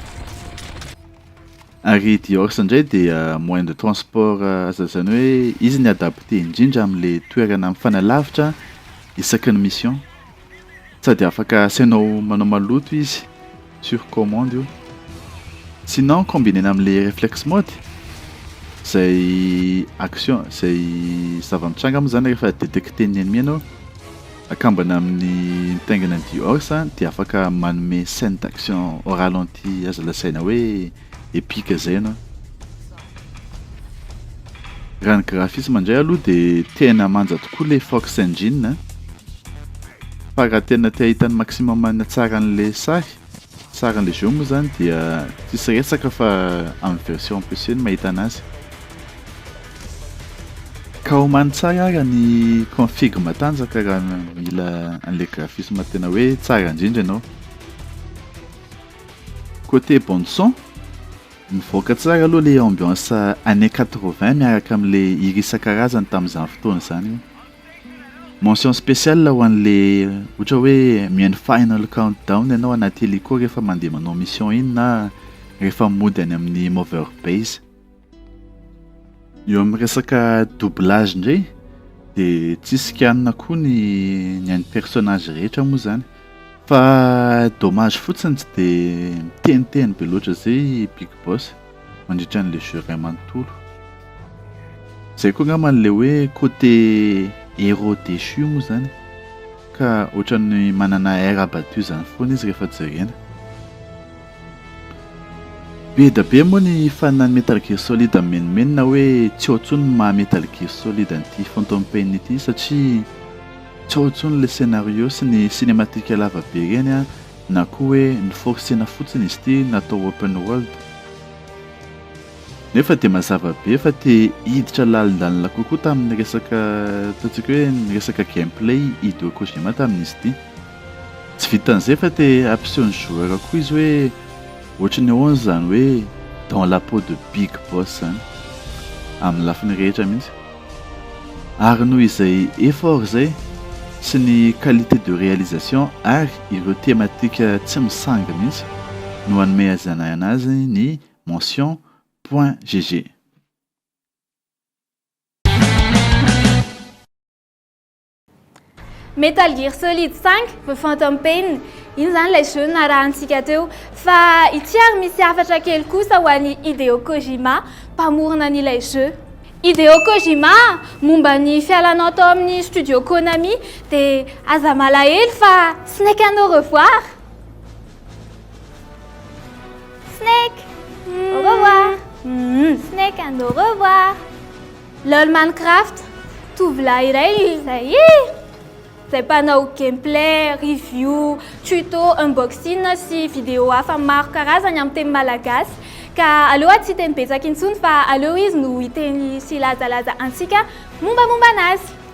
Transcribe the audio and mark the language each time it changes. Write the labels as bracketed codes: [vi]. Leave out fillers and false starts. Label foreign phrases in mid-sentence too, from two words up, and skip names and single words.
[mg] Ary D-Horse indray dia [fr] moyen de transport [mg] azazany hoe izy ny adapté indrindra amin'le toerana mifanalavitra isaky ny mission, sady afaka asainao manao maloto izy [fr] sur commande [mg] io. Sinon combinena amin'le [en] reflex mode, [mg] zay action, zay zava-mitranga moa zany rehefa detecter ny ennemi anao, akambana amin'ny mitaingana ny D-Horse dia afaka manome [fr] scène d'action au ralenti [mg] azo lasaina hoe épique zay anao. Raha ny graphisme indray aloha dia tena manja tokoa le Fox Engine, fa raha tena te ahita ny maximum na tsara an'le saran'le jeu moa zany dia tsisy resaka fa amin'ny version PC no mahita anazy. Ka homany tsara raha ny config matanjaka raha mila an'le graphisme tena hoe tsara indrindra ianao. [fr] Côté bande son, [mg] mivoaka tsara aloha le [fr] ambiance années 80 [mg] miaraka amin'le hira isan-karazany tamin'izany fotoana zany. [fr] Mention spéciale [mg] ho an'le ohatra hoe mihaino final countdown ianao anaty hélico rehefa mandeha manao mission iny na rehefa mody any amin'ny mover base. Eo amin'ny resaka doublage indray dia tsisy kianina koa ny an'ny personnage rehetra moa zany, fa dommage fotsiny tsy dia miteniteny be loatra zay Big Boss mandritra an'le jeu ray manontolo. Zay koa angamba an'le hoe [fr] côté héros déchu [mg] moa zany, ka ohatran'ny manana [fr] air abattu [mg] zany foana izy rehefa jerena. Be da be moa ny fanina ny Metal Gear Solid amenimenina hoe tsy ao intsony maha Metal Gear Solid an'ity Phantom Pain ity, satria tsy ao intsony le scénario sy ny cinématique lava be reny na koa hoe niforcena fotsiny izy ity natao [en] open world. [mg] Nefa dia mazava be fa te hiditra lalindalina kokoa tamin'ny resaka ataontsika hoe ny resaka gameplay Hideo Kojima tamin'izy ity. Tsy vitan'izay fa te ampiseho ny joueur koa izy hoe ohatry ny ahoana zany hoe [fr] dans la peau de Big Boss [mg] zany amin'ny lafiny rehetra mihitsy. Ary noho izay effort zay sy ny [fr] qualité de réalisation [mg] ary ireo thématique tsy misanga mihitsy no hanome azanay anazy ny mention .gg. Metal Gear Solid 5 The Phantom Pain, iny zany ilay jeu narahantsika teo, fa ity ary misy hafatra kely kosa ho an'ny Hideo Kojima, mpamorona an'ilay jeu. Hideo Kojima momba ny fialanao tao amin'ny studio Konami dia aza malahelo fa Snake and [fr] au revoir. Snake, au revoir. Snake and au revoir. LOL Minecraft, [mg] tovolahy iray zay zay mpanao gameplay, review, tuto, unboxing sy vidéo hafa maro karazany amin'ny teny malagasy. Ka aleoa tsy teny betsaka intsony fa aleo izy no hiteny sy lazalaza antsika mombamomba anazy.